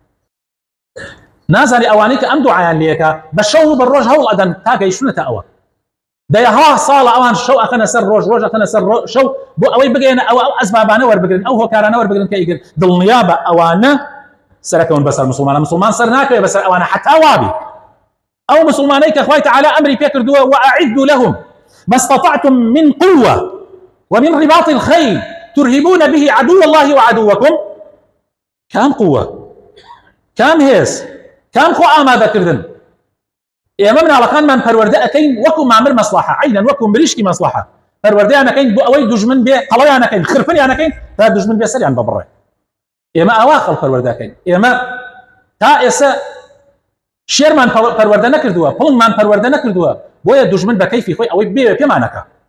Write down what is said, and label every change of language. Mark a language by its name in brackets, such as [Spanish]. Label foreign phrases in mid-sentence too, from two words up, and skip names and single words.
[Central Kurdish] نازانی ئەوانەی کە ئەم دوعایان لێکە بە شەو و بە ڕۆژ هەوڵ ئەدەن تا گەیشتونەتە ئەوە. دەیەها ساڵە ئەوان شەو ئەخەنە سەر ڕۆژ، ڕۆژ ئەخەنە سەر شەو بۆ ئەوەی بگەێنە ئەو ئەسبابانە وەربگرن، ئەو هۆکارانە وەربگرن کە ئیگر دڵنیا بە ئەوانە سەرەکەون بەسەر مسلمانە. مسلمان سەر ناکەوێت بەسەر ئەوانە حتا وابی. ئەو مسلمانەی کە خوای تەعالا ئەمری پێ کردووە [Arabic] وأعدوا لهم ما استطعتم من قوة ومن رباط الخيل ترهبون به عدو الله وعدوكم. [Central Kurdish] كام قوة، كام هێز، كام خۆ ئامادە کردن. ئێمە مناڵەکانمان پەروەردە ئەەکەین وەکو مامر مەسلحە، عینەن وەکو مریشکی مەسلحە، پەروەردەیان ئەەکەین بۆ ئەوەی دوژمن بێ، قەڵەیان ئەەکەین، خرپنیان ئەەکەین تا دوژمن بێ سەریان ببڕێ. ئێمە ئاوا خەڵک پەروەردەکەین. ئێمە تا ئێستا شێرمان پەروەردە نەکردووە، پڵنگمان پەروەردە نەکردووە، بۆیە دوژمن بە کەیفی خۆی ئەوەی بێ پێمانەکە.